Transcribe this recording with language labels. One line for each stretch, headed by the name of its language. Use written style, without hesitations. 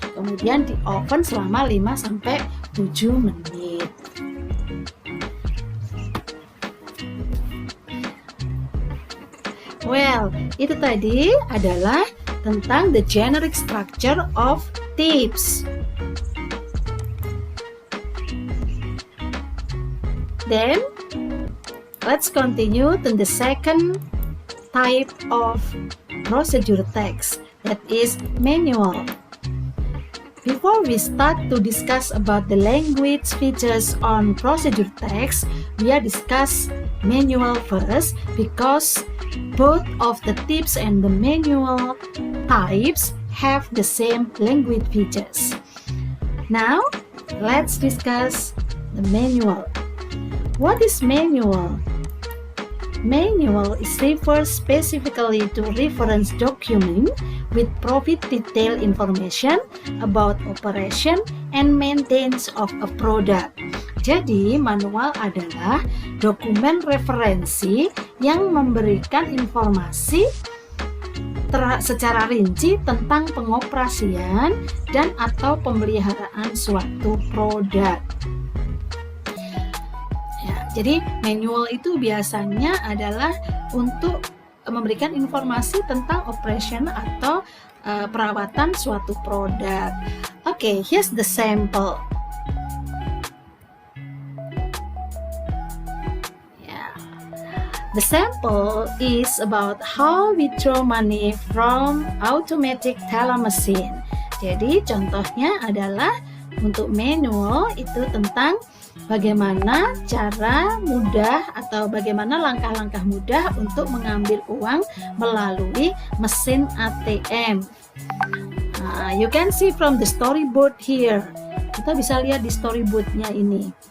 Indonesian: Kemudian di oven selama 5-7 menit.
English: Well,
Indonesian: itu tadi adalah tentang
English: the generic structure of tips. Then, let's continue to the second type of procedure text, that is manual. Before we start to discuss about the language features on procedure text, we are discuss manual first because both of the tips and the manual types have the same language features. Now, let's discuss the manual. What is manual? Manual is refers specifically to reference document with provide detailed information about operation and maintenance of a product.
Indonesian: Jadi, manual adalah dokumen referensi yang memberikan informasi secara rinci tentang pengoperasian dan atau pemeliharaan suatu produk. Jadi manual itu biasanya adalah untuk memberikan informasi tentang operation atau perawatan suatu produk.
English: Okay, here's the sample. The sample is about how we withdraw money from automatic teller machine.
Indonesian: Jadi contohnya adalah untuk manual itu tentang bagaimana cara mudah atau bagaimana langkah-langkah mudah untuk mengambil uang melalui mesin ATM.
English: You can see from the storyboard here.
Indonesian: Kita bisa lihat di storyboardnya ini.